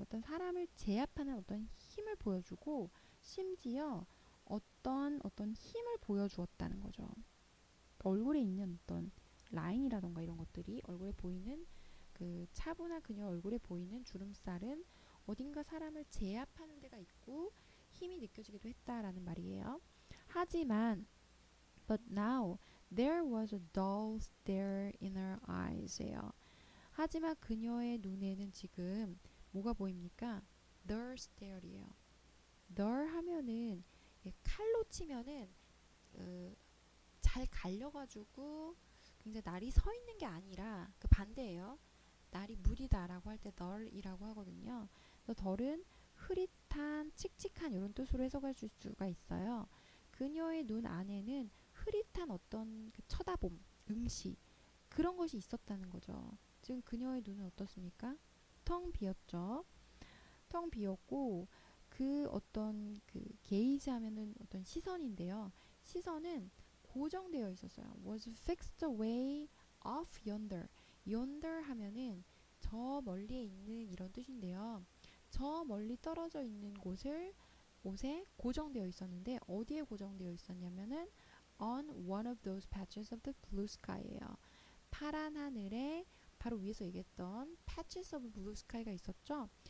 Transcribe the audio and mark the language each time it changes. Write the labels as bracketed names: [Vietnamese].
[Korean] 어떤 사람을 제압하는 어떤 힘을 보여주고 심지어 어떤 힘을 보여주었다는 거죠. 그러니까 얼굴에 있는 어떤 라인이라던가 이런 것들이 얼굴에 보이는 그 차분한 그녀 얼굴에 보이는 주름살은 어딘가 사람을 제압하는 데가 있고 힘이 느껴지기도 했다라는 말이에요. 하지만 [English] but now there was a dull stare in her eyes예요. [Korean] 하지만 그녀의 눈에는 지금 뭐가 보입니까? [English] Dull stare이에요. [Korean] dull 하면은 칼로 치면은 잘 갈려가지고 굉장히 날이 서 있는 게 아니라 그 반대예요. 날이 무리다라고 할 때 널이라고 하거든요. 그래서 덜은 흐릿한, 칙칙한 이런 뜻으로 해석할 수가 있어요. 그녀의 눈 안에는 흐릿한 어떤 그 쳐다봄, 응시 그런 것이 있었다는 거죠. 지금 그녀의 눈은 어떻습니까? 텅 비었죠. 텅 비었고 그 어떤 그 게이지 하면은 어떤 시선인데요. 시선은 고정되어 있었어요. [English] was fixed away off yonder. [Korean] yonder 하면은 저 멀리에 있는 이런 뜻인데요. 저 멀리 떨어져 있는 곳에 고정되어 있었는데 어디에 고정되어 있었냐면은 [English] on one of those patches of the blue sky [Korean] 예요. 파란 하늘에 바로 위에서 얘기했던 [English] patches of blue sky [Korean] 가 있었죠.